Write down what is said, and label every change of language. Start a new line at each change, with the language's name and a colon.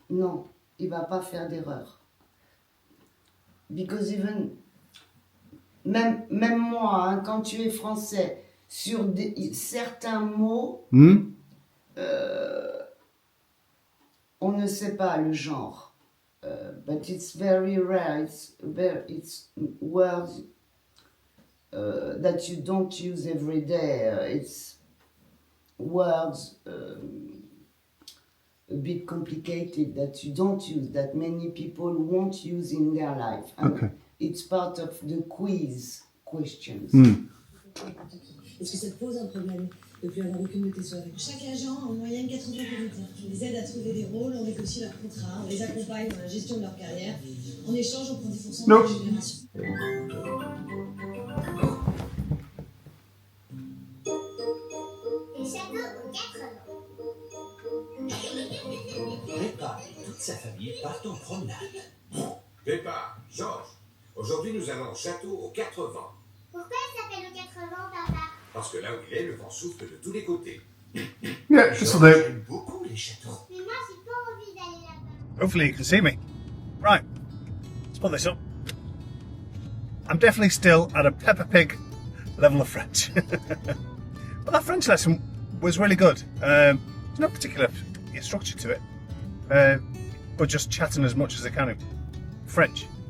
French: Non, il va pas faire d'erreur.
English: Because even...
French: Même moi, hein, quand tu es français, sur certains mots, on ne sait pas le genre.
English: But it's very rare. It's words that you don't use every day. It's words a bit complicated that you don't use, that many people won't use in their life. And Okay. it's part of the quiz questions.
French: Est-ce que ça te pose un problème de ne plus avoir aucune de tes soirées? Chaque agent a en moyenne 80 volontaires qui les aident à trouver des rôles, on négocie leurs contrats, on les accompagne dans la gestion de leur carrière. En échange, on prend 10% de la rémunération. Les châteaux aux 4 vents. Peppa et toute sa famille partent en promenade. Peppa, Georges, aujourd'hui nous allons au château aux 4 vents. Pourquoi il s'appelle aux 4 vents, papa? Parce que là où il est, le vent souffle de tous les côtés.
English: Yeah, just
French: Georges aime beaucoup les châteaux. Mais moi, j'ai pas envie d'aller là-bas.
English: Hopefully you can see me. Right, let's put this up. I'm definitely still at a Peppa Pig level of French. But that French lesson was really good. There's no particular structure to it, but just chatting as much as I can in French.